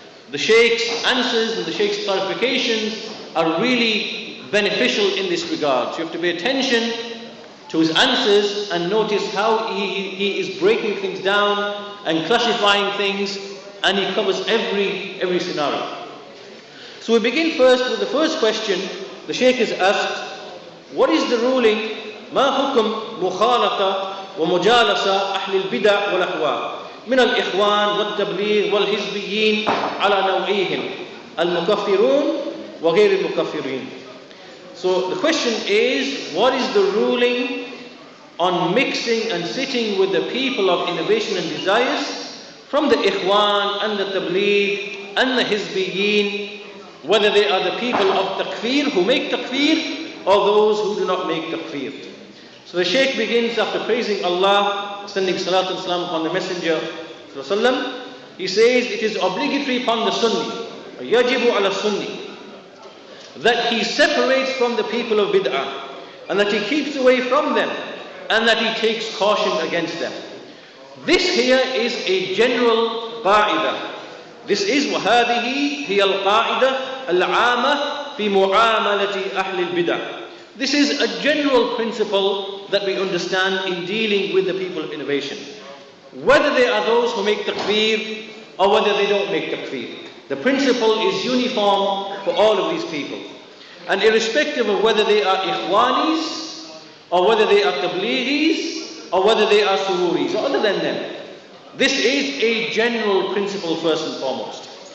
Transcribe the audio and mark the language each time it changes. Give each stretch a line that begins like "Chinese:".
English: The Shaykh's answers and the Shaykh's clarifications are really beneficial in this regard. So you have to pay attention to his answers and notice how he is breaking things down and classifying things, and he covers every scenario. So we begin first with the first question. The Shaykh has asked, what is the ruling
Arabic: ما حكم مخالطة ومجالسة أهل البدع والأهواء من الإخوان والتبليغ والحزبيين على نوعيهم المكفرون وغير المكفرين.
English: So the question is, what is the ruling on mixing and sitting with the people of innovation and desires from the Ikhwan and the Tabligh and the Hizbiyin, whether they are the people of Takfir who make Takfir or those who do not make Takfir. So the Shaykh begins after praising Allah, sending salat and salam upon the Messenger ﷺ. He says it is obligatory upon the Sunni, yajibu ala Sunni, that he separates from the people of Bid'ah, and that he keeps away from them, and that he takes caution against them. This here is a general qa'idah. This is
Arabic: وَهَذِهِ هِيَ الْقَاعِدَةِ الْعَامَةِ فِي مُعَامَلَةِ أَهْلِ الْبِدْعِ.
English: This is a general principle that we understand in dealing with the people of innovation. Whether they are those who make takfir or whether they don't make takfir, the principle is uniform for all of these people. And irrespective of whether they are ikhwanis or whether they are tablighis or whether they are sururis or other than them, this is a general principle first and foremost.